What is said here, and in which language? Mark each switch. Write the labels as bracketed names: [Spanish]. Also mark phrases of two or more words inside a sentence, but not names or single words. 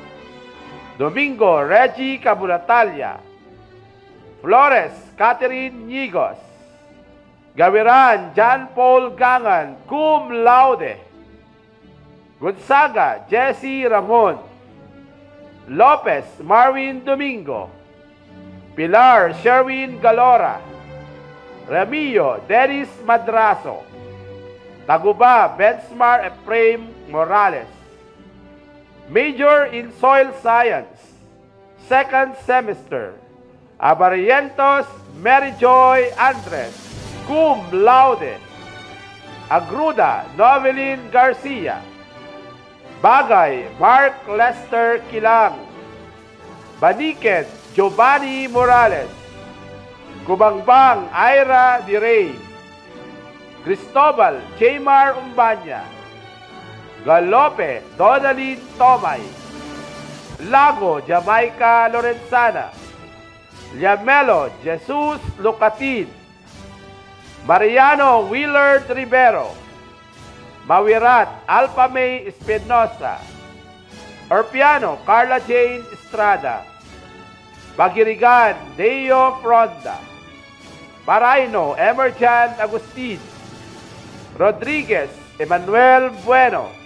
[English] Domingo Reggie Cabulatalia, Flores Catherine Ñigos, Gaviran John Paul Gangan [Latin] cum laude, [English] Gonzaga Jesse Ramon, Lopez Marvin Domingo, Pilar Sherwin Galora, Ramillo Dennis Madraso, Taguba Bensmar Ephraim Morales. Major in Soil Science, second semester, Abarientos Mary Joy Andres, [Latin] cum laude, [English] Agruda Novelin Garcia, Bagay Mark Lester Kilang, Baniket Giovanni Morales, Kubangbang Ira Direy, Cristobal Jaymar Umbanya, Galope Donalyn Tomay, Lago Jamaica Lorenzana, Liamelo Jesus Lucatin, Mariano Willard Rivero, Mawirat Alpamay Espinosa, Orpiano Carla Jane Estrada, Bagirigan Deo Fronda, Paraino Emerjan Agustin, Rodriguez Emmanuel Bueno,